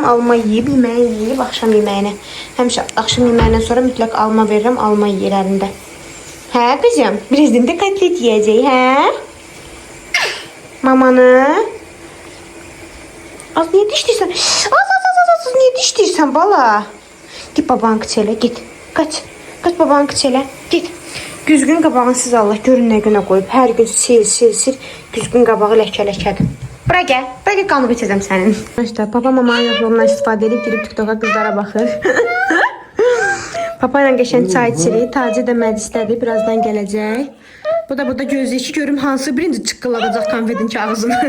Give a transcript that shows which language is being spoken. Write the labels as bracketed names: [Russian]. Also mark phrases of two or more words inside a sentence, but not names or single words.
[Azerbaijani] Alma yeyib, yeməyi yeyib axşam yeməyinə. Həmişə axşam yeməyindən sonra mütləq alma verirəm. Alma yeyir əlində. Hə qızım? Birazdan da kotlet yeyəcək, hə? Mamanı. Az niyə dişləyirsən? Az, niyə dişləyirsən bala? [Turkish] Git babanı kıçələ, git. Kaç babanı kıçələ, git. [Azerbaijani] Güzgün qabağını siz Allah görün nə günə qoyub. Hər gün sil. Güzgün qabağı ləkə-ləkədir. Bura gəl qanı bitirəcəm sənin. İşte papa mamanın yoxluğundan istifadə edib girib TikTok'a qızlara baxır. Papa ilə qəşəng çay içirik. Taci də məclisdədir, birazdan gələcək. Bu da burada gözləyir ki, görüm hansı birinci çıqqıladacaq konfetin kağızını.